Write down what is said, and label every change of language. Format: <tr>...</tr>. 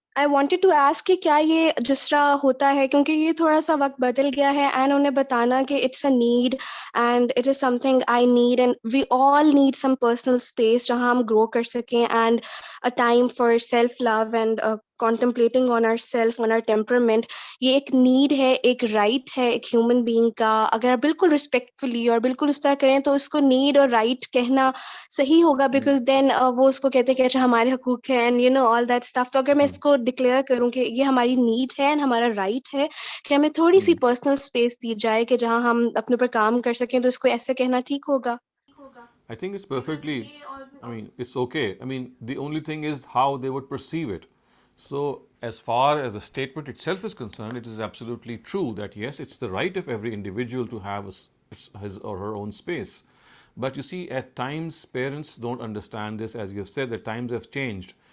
<en>I wanted to ask</en> <hi>कि क्या ये जिस तरह होता है, क्योंकि ये थोड़ा सा वक्त बदल गया है,</hi> <en>and</en> <hi>उन्हें बताना कि</hi> <en>it's a need and it is something I need, and we all need some personal space</en> <hi>जहाँ हम grow कर सकें,</hi> <en>and a time for self love and contemplating on ourself, on our temperament.</en> <hi>ये एक need है, एक right है एक human being का. अगर आप बिल्कुल respectfully और बिल्कुल उस तरह करें तो उसको need और right कहना सही होगा,</hi> <en>because then</en> <hi>वो उसको कहते हैं कि अच्छा हमारे हकूक हैं</hi> <en>and you know all that stuff.</en> <hi>तो अगर मैं इसको declare करूं कि ये हमारी need है and हमारा right है कि हमें थोड़ी सी personal space दी जाए कि जहां हम अपने ऊपर काम कर सकें, तो इसको ऐसे कहना ठीक होगा?</hi> <en>I think it's perfectly, it's okay. The only thing is how they would perceive it. So, as far as the statement itself is concerned, it is absolutely true that yes, it's the right of every individual to have his or her own space. But you see, at times, parents don't understand this. As you have said, the times have changed.</en>